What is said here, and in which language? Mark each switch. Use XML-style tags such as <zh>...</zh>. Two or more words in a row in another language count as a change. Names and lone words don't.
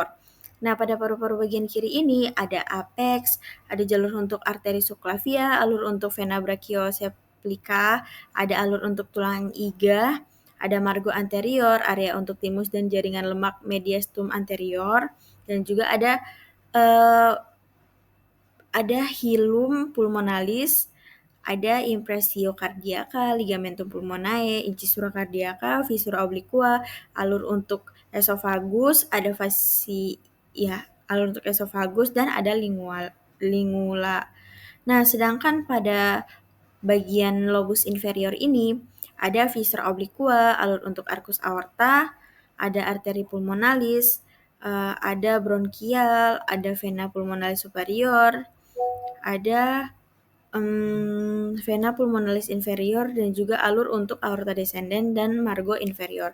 <id>Nah, pada paru-paru bagian kiri ini ada apex, ada jalur untuk arteri subclavia, alur untuk</id> <la>vena brachioceplica,</la> <id>ada alur untuk tulang iga, ada</id> <la>margo anterior,</la> <id>area untuk timus dan jaringan lemak</id> <la>mediastum anterior,</la> <id>dan juga</id> <la>ada hilum pulmonalis, ada impressio cardiaca, ligamentum pulmonae, incisura cardiaca, fissura obliqua,</la> <id>alur untuk esofagus, ada alur untuk esofagus, dan ada lingula. Nah, sedangkan pada bagian</id> <la>lobus inferior</la> <id>ini ada</id> <la>fissura obliqua,</la> <id>alur untuk</id> <la>arcus aorta,</la> <id>ada arteri pulmonalis, ada bronkial, ada</id> <la>vena pulmonalis superior,</la> <id>ada</id> <la>vena pulmonalis inferior,</la> <id>dan juga alur untuk</id> <la>aorta descendens</la> <id>dan</id> <la>margo inferior.</la>